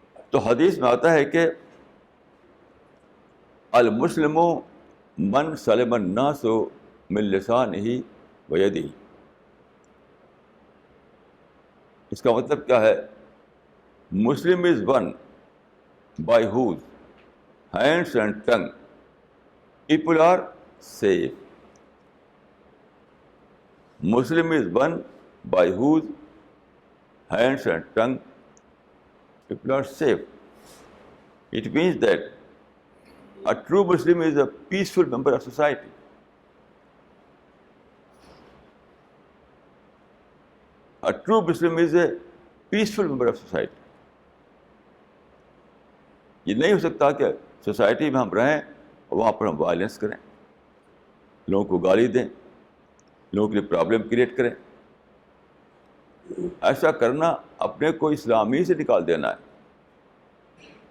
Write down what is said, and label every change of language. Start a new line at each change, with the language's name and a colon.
Urdu: تو حدیث میں آتا ہے کہ
Arabic: المسلم من سلم الناس من لسانہ ویدہ.
Urdu: اس کا مطلب کیا ہے؟
English: Muslim is one by whose hands and tongue people are safe. Muslim is one by whose hands and tongue people are safe. It means that a true Muslim is a peaceful member of society. A true Muslim is a peaceful member of society.
Urdu: یہ نہیں ہو سکتا کہ society میں ہم رہیں اور وہاں پر ہم وائلنس کریں, لوگوں کو گالی دیں, لوگوں کے لیے پرابلم کریٹ کریں. ایسا کرنا اپنے کو اسلامی سے نکال دینا ہے.